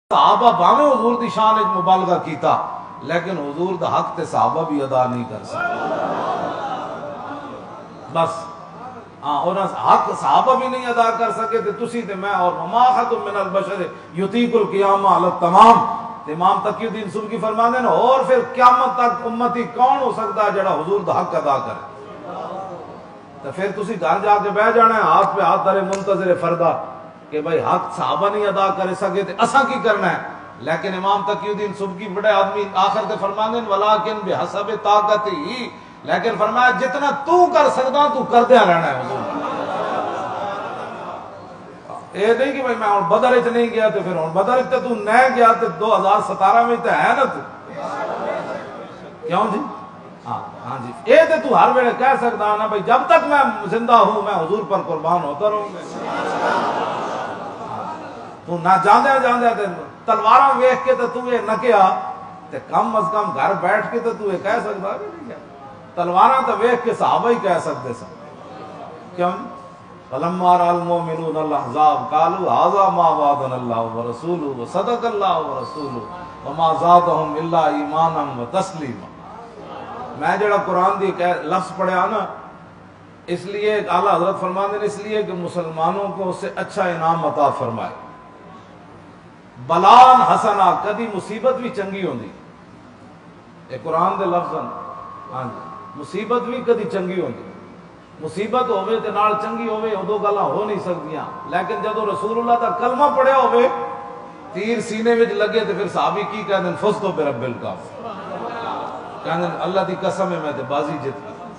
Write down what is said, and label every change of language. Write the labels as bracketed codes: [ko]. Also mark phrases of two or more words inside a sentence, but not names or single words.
[pa] صحابہ باویں حضور دی شان وچ مبالغہ کیتا لیکن حضور دا حق تے صحابہ بھی ادا نہیں کر سکتے. بس انہاں حق صحابہ بھی نہیں ادا کر سکے تے تسی تے میں اور [ar] وما احد من البشر یطیق القیام علی التمام. [pa] امام تقی الدین سبکی فرماندے ہیں اور پھر قیامت تک امتی کون ہو سکتا ہے جڑا حضور دا حق ادا کرے. تو پھر تسی گھر جا کے بیٹھ جانا ہے ہاتھ پہ ہاتھ دھرے منتظر فردا کہ بھائی حق صحابہ نہیں ادا کر سکے تو اساں کی کرنا ہے. لیکن امام تقی الدین سبکی بڑے آدمی آخر تے فرماندے ہیں [ar] ولیکن بحسب طاقت ہی، [pa] لیکن فرمایا جتنا تو کر سکتا تو کر دیا رہنا ہے. حضور یہ نہیں کہ بھائی میں ہوں بدر وچ نہیں گیا تو پھر ہوں بدر وچ تو نہیں گیا تو 2017 میں تو ہے نا تو کیوں جی. [ur] ہاں جی یہ تو ہر ویلے کہہ سکتا نا بھائی جب تک میں زندہ ہوں میں حضور پر قربان ہوتا رہوں گا. [pa] تو نہ جاندے جاندے تلواراں ویکھ کے تو یہ نہ کیا تے کم از کم گھر بیٹھ کے تو یہ کہہ سکتا ہے نہیں. تلواراں تو ویکھ کے صحابہ ہی کہہ سکتے سن. [ar] کیوں فلما رأى المؤمنون الاحزاب قالوا هذا ما وعدنا الله ورسوله وصدق الله ورسوله وما زادهم الا ایمانا وتسلیما. [ur] میں جڑا قرآن دی لفظ پڑھا نا اس لیے اعلیٰ حضرت فرماتے ہیں اس لیے کہ مسلمانوں کو اس سے اچھا انعام عطا فرمائے. [ar] بلان حسنا [pa] کدی مصیبت بھی چنگی ہوندی اے قرآن دے لفظ. ہاں جی مصیبت بھی کدی چنگی ہوندی. مصیبت ہوئے تے نال چنگی ہوئے ادو گلاں ہو نہیں سکتیاں. لیکن جدو رسول اللہ دا کلمہ پڑھیا ہوئے تیر سینے وچ لگے تے پھر صحابی کی کہندے [ar] فزتو برب الکعبہ، [pa] کہندے اللہ دی قسم ہے میں تے بازی جت